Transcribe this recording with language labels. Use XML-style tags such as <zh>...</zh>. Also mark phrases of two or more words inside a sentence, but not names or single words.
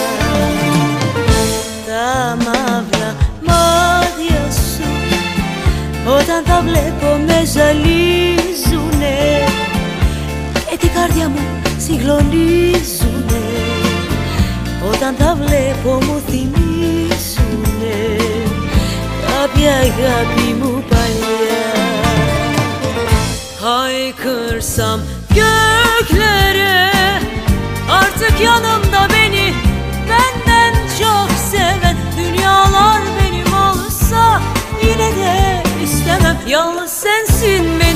<el>Τα μαύρα μάτια σου όταν τα βλέπω με ζαλίζουνε και την καρδιά μου συγκλονίζουνε. Όταν τα βλέπω μου θυμίζουνε κάποια αγάπη μου παλιά.</el> <tr>Haykırsam göklere artık yanımda beni benden çok seven, dünyalar benim olsa yine de istemem. Yalnız sensin</tr>